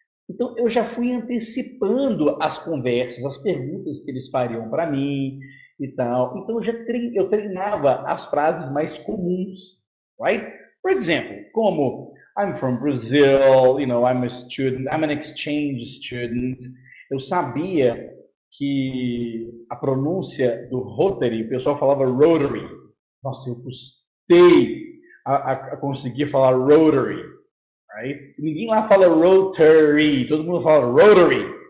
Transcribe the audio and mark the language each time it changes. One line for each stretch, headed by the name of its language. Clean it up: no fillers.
Portuguese: Então, eu já fui antecipando as conversas, as perguntas que eles fariam para mim e tal. Então, eu treinava as frases mais comuns, right? Por exemplo, como
English: I'm from Brazil, I'm a student, I'm an exchange student.
Portuguese: Eu sabia que a pronúncia do Rotary, o pessoal falava Rotary. Nossa, eu custei a conseguir falar Rotary. Right? Ninguém lá fala Rotary, todo mundo fala Rotary.